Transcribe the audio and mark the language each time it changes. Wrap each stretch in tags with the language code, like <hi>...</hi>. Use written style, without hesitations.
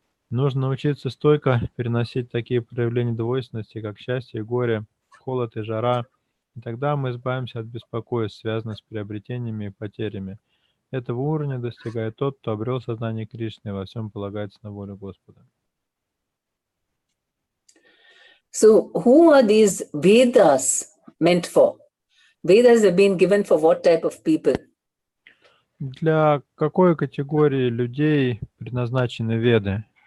<ru>Нужно научиться стойко переносить такие проявления двойственности, как счастье и горе, холод и жара, и тогда мы избавимся от беспокойств, связанных с приобретениями и потерями. Этого уровня достигает тот, кто обрел сознание Кришны и во всем полагается на волю Господа.</ru> <en>So, who are these Vedas meant for? Vedas have been given for what type of people?</en> <ru>Для какой категории людей предназначены Веды?</ru>